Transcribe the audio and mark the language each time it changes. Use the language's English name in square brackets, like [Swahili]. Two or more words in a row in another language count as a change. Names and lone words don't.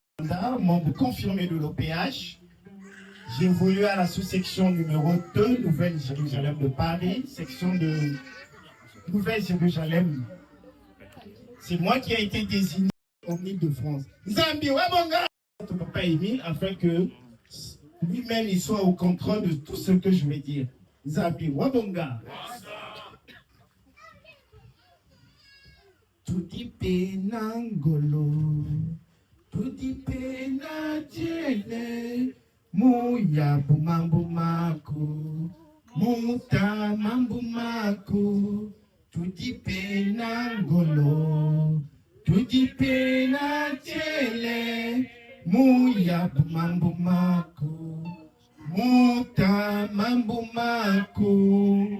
[French] Banda, membre confirmé de l'OPH. J'ai évolué à la sous-section numéro 2, Nouvelle-Jérusalem de Paris, section de Nouvelle-Jérusalem. C'est moi qui ai été désigné au Île-de-France. [Kongo] Zambi Wabonga, [French] papa Émile, afin que lui-même il soit au contrôle de tout ce que je vais dire. [Kongo] Zambi Wabonga. Tuti penangolo, tuti penajele, muya bumambumako, muta mambumako, tuti penangolo, tuti penajele, muya bumambumako, muta mambumako.